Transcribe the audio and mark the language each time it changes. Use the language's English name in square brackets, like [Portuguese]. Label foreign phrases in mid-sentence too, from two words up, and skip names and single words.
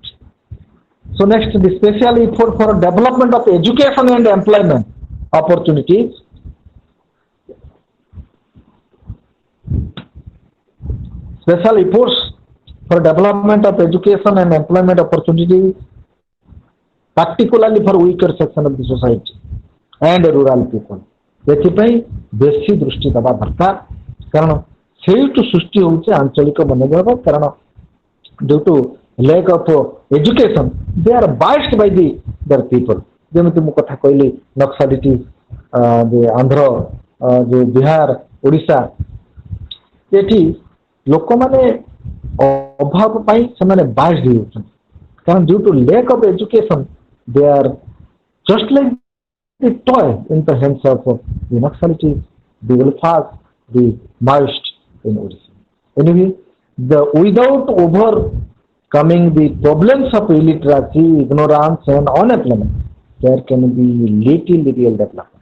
[English] So next, the special effort for development of education and employment opportunities. Special efforts for development of education and employment opportunities, particularly for weaker section of the society and rural people. [Odia] ଏଥିପାଇଁ ବେଶି ଦୃଷ୍ଟି ଦବା ଦରକାର କାରଣ ସେଠୁ ସୃଷ୍ଟି ହେଉଛି ଆଞ୍ଚଳିକ ମନୋଭାବ କାରଣ ଯେଉଁ [English] lack of education, they are biased by their people. [Odia] ଯେମିତି ମୁଁ କଥା କହିଲି ନକ୍ସାଲିଟି ଯେ ଆନ୍ଧ୍ର ଯେ ବିହାର ଓଡ଼ିଶା ଏଠି ଲୋକମାନେ ଅଭାବ ପାଇଁ ସେମାନେ biased ହେଇଯାଉଛନ୍ତି କାରଣ [English] due to lack of education they are just like the toy in the hands of the Naxalites, the Ulfas, the Maoists in Odisha. Anyway, without overcoming the problems of illiteracy, ignorance and unemployment, there can be little real development.